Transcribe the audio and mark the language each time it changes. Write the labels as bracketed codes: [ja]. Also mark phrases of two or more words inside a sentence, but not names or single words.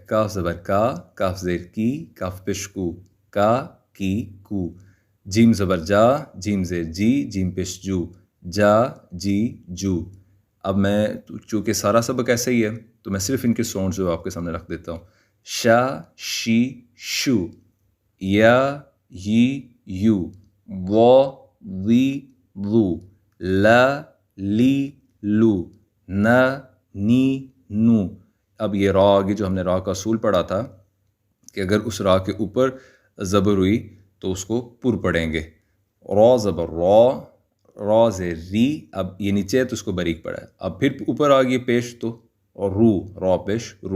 [ur] کاف زبر کا، کاف زیر کی، کاف پیش کو، کا کی کو. جیم زبر جا، جیم زیر جی، جیم پیش جو، جا جی جو. اب میں چونکہ سارا سبق ایسا ہی ہے تو میں صرف ان کے ساؤنڈز جو آپ کے سامنے رکھ دیتا ہوں. شا شی شو، یا یی یو، وا وی وو، لا لی لو، نا نی نو. اب یہ را آگے جو ہم نے را کا اصول پڑھا تھا کہ اگر اس را کے اوپر زبر ہوئی تو اس کو پر پڑھیں گے. را زبر را، را زیر ری. اب یہ نیچے ہے تو اس کو باریک پڑھا ہے. اب پھر اوپر آ گئی پیش تو رو، را پیش رو.